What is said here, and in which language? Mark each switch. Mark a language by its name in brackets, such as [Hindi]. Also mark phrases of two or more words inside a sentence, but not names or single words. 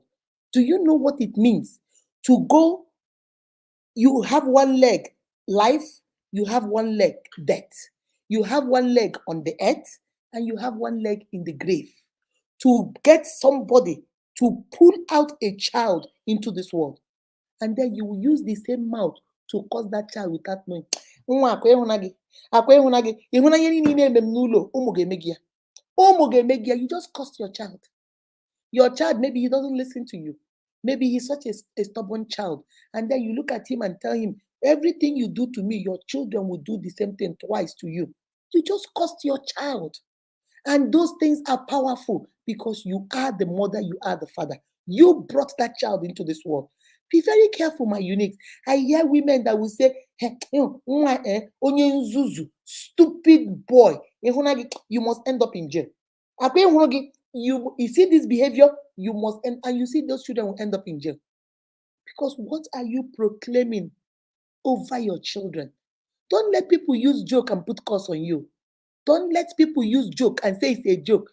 [English] Do you know what it means to go? You have one leg, life, you have one leg, death. You have one leg on the earth, and you have one leg in the grave. To get somebody to pull out a child into this world, and then you will use the same mouth to curse that child without knowing. [Igbo] Nwa akwa ịhụna gị, akwa ịhụna gị, ịhụna ihe niile ị na-eme m n'ụlọ, ụmụ ga-eme gị ya. Ụmụ ga-eme gị ya. [English] You just cursed your child. Your child, maybe he doesn't listen to you. Maybe he's such a stubborn child. And then you look at him and tell him, everything you do to me, your children will do the same thing twice to you. You just cursed your child. And those things are powerful because you are the mother, you are the father. You brought that child into this world. Be very careful, my uniques. I hear women that will say, [Igbo] hey, onye nzuzu, [English] stupid boy, you must end up in jail. You see this behavior, you must end, and you see those children will end up in jail. Because what are you proclaiming over your children? Don't let people use joke and put curse on you. Don't let people use joke and say it's a joke.